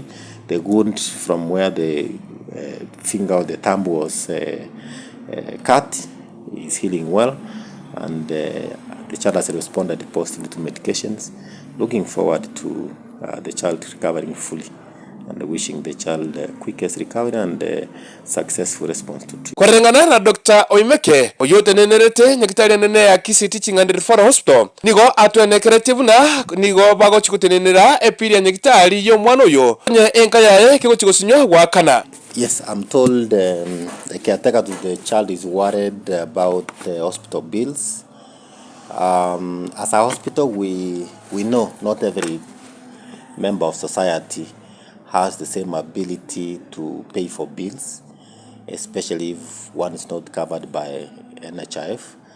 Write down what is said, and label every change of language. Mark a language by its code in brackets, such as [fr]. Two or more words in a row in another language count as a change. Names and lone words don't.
[en] The wound from where the finger or the thumb was cut is healing well, and the child has responded positively to medications. Looking forward to the child recovering fully, and wishing the child quickest recovery and successful response to treatment. [guz] Kwarengana na Dr. Oimeke oyotenenerete nyakitari nene ya Kisii Teaching and Referral Hospital nigo atwenekerete buna nigo bagochikutenenera epiria nyakitari yo mwana oyo nye enka yae kigochikusinywa wakana. [en] Yes, I'm told the caretaker to the child is worried about the hospital bills. As a hospital, we know not every member of society has the same ability to pay for bills, especially if one is not covered by NHIF.